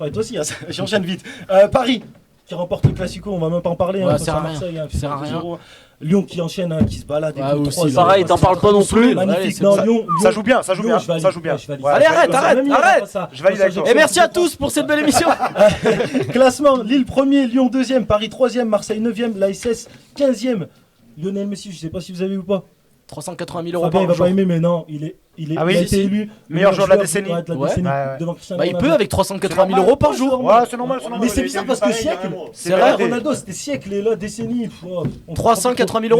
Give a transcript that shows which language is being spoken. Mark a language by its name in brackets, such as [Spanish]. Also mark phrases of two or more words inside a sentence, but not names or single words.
[French] Toi aussi, hein, j'enchaîne vite. Paris qui remporte le Classico, on va même pas en parler. Ouais, Hein, ça sert à rien. Marseille, hein, Ça sert à rien. 0. Lyon qui enchaîne, hein, qui se balade. Ah, avec aussi, 3-0. pareil, t'en parles pas non plus. Magnifique. Allez, c'est Non, ça. Lyon, Ça joue bien, ça joue Lyon, bien, je valide. ça joue bien. Je valide. Ouais, Allez, je valide. arrête. Je valide avec toi. Et merci à tous pour cette belle émission. Classement, Lille 1er, Lyon 2e, Paris 3e, Marseille 9e, l'ASS 15e. Lionel Messi, je sais pas si vous avez vu ou pas. 380 000 euros Fabien, il par va pas jour. aimer, mais non, il Ah oui, a été si. élu Meilleur joueur de la décennie. ouais, Ouais. décennie, Ouais, ouais. devant Cristiano Bah, il peut Ronaldo. avec 380 000 euros par jour. Ouais, c'est normal, c'est normal. Mais c'est bizarre parce que siècle, C'est c'est vrai. vrai, Ronaldo c'était siècle et là décennie. On 380 000